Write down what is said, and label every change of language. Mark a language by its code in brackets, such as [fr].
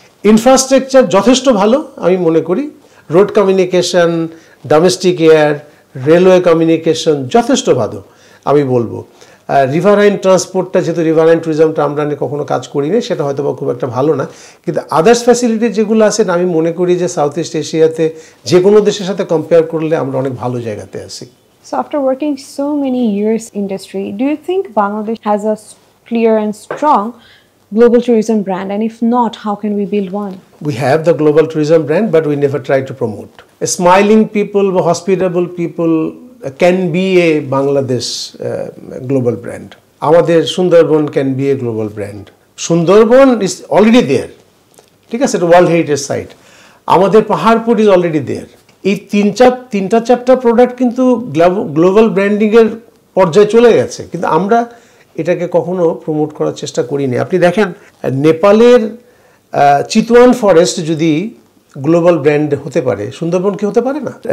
[bn] Infrastructure যথেষ্ট ভালো আমি মনে করি, road communication, domestic air, railway communication যথেষ্ট ভালো আমি বলবো। রিভারাইন ট্রান্সপোর্টটা, যেহেতু রিভারাইন ট্যুরিজমটা আমরা কখনো কাজ করি না, সেটা হয়তো বা খুব একটা ভালো না, কিন্তু আদার্স ফ্যাসিলিটি যেগুলো আছে আমি মনে করি যে সাউথ ইস্ট এশিয়াতে যে কোনো দেশের সাথে কম্পেয়ার করলে আমরা অনেক ভালো জায়গাতে আছি। [en] So after working so many years in industry, do you think Bangladesh has a clear and strong global tourism brand, and if not, how can we build one? We have the global tourism brand, but we never try to promote. Smiling people, hospitable people can be a Bangladesh global brand. [bn] আমাদের [en] Sundarban can be a global brand. [bn] Sundarban [en] is already there, [bn] ঠিক আছে, এটা world heritage site. আমাদের [en] Paharpur is already there. [bn] এই তিনটা চারটা product কিন্তু global ব্র্যান্ডিংয়ের পর্যায়ে চলে গেছে, কিন্তু আমরা এটাকে কখনো প্রমোট করার চেষ্টা করিনি। আপনি দেখেন নেপালের চিতওয়ান ফরেস্ট যদি গ্লোবাল ব্র্যান্ড হতে পারে, সুন্দরবন কি হতে পারে না?